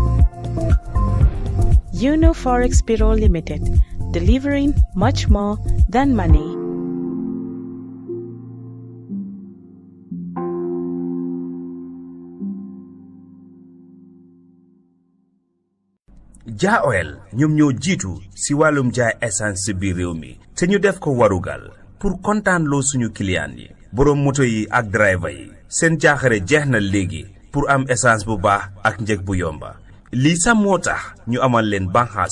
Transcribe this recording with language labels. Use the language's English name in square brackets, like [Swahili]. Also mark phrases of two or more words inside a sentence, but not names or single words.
[English] Una Forex Bureau Limited, delivering much more than money. [Wolof] Jah Oil ñoom ñoo jiitu si wàllum jaay essence si biir réew mi te ñu def ko warugal pour kontaan loo suñu client yi borom moto yi ak driver yi seen jaaxare jeex na léegi pour am essence bu baax ak njëg bu yomba lii sax moo tax ñu amal leen banxaas